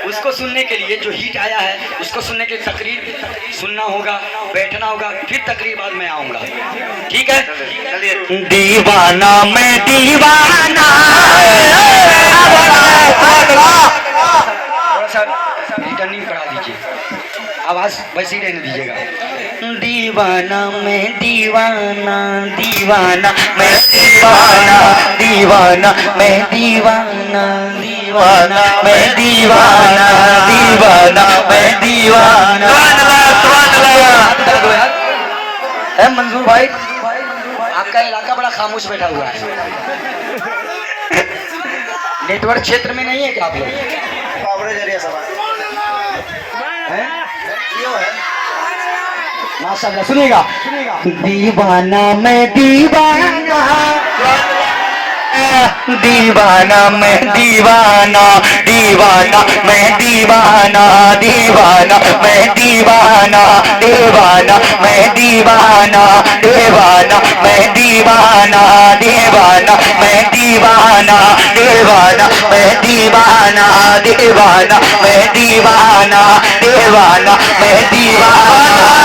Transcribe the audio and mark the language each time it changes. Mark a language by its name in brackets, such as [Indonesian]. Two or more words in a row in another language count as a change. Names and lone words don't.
[Hindi] उसको सुनने के लिए जो हिट आया है, उसको सुनने के लिए तकरीर सुनना होगा, बैठना होगा, फिर तकरीर बाद में आऊँगा। ठीक है, चलिए। दीवाना में दीवाना, थोड़ा सा रिटर्निंग बढ़ा दीजिए, आवाज़ वैसे ही रहने दीजिएगा। दीवाना में दीवाना, दीवाना मैं दीवाना, दीवाना मैं दीवाना, दीवाना मैं दीवाना, दीवाना मैं दीवाना। है मंजूर भाई, आपका इलाका बड़ा खामोश बैठा हुआ है, नेटवर्क क्षेत्र में नहीं है क्या आप लोग? हैं? माशाल्लाह, सुनिएगा। दीवाना मैं दीवाना, दीवाना मैं दीवाना, दीवाना मैं दीवाना, दीवाना मैं दीवाना, दीवाना मैं दीवाना, दीवाना मैं दीवाना, दीवाना मैं दीवाना, दीवाना मैं दीवाना, दीवाना मैं दीवाना, दीवाना मैं दीवाना,